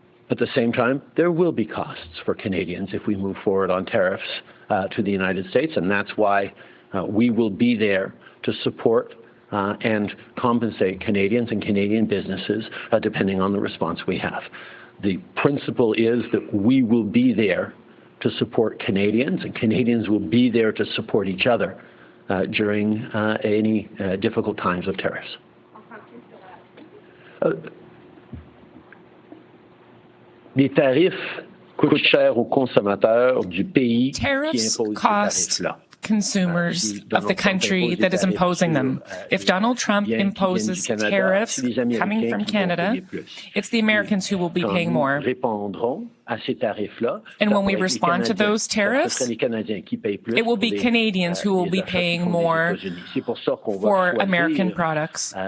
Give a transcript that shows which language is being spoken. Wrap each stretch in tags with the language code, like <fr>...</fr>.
<en>At the same time, there will be costs for Canadians if we move forward on tariffs to the United States, and that's why we will be there to support and compensate Canadians and Canadian businesses depending on the response we have. The principle is that we will be there to support Canadians, and Canadians will be there to support each other during any difficult times of tariffs.</en> <fr>Les tarifs coûtent cher aux consommateurs du pays qui impose ces tarifs-là.</fr> <en>Consumers of the country that is imposing them. If Donald Trump imposes tariffs coming from Canada, it's the Americans who will be paying more. And when we respond to those tariffs, it will be Canadians who will be paying more for American products.</en>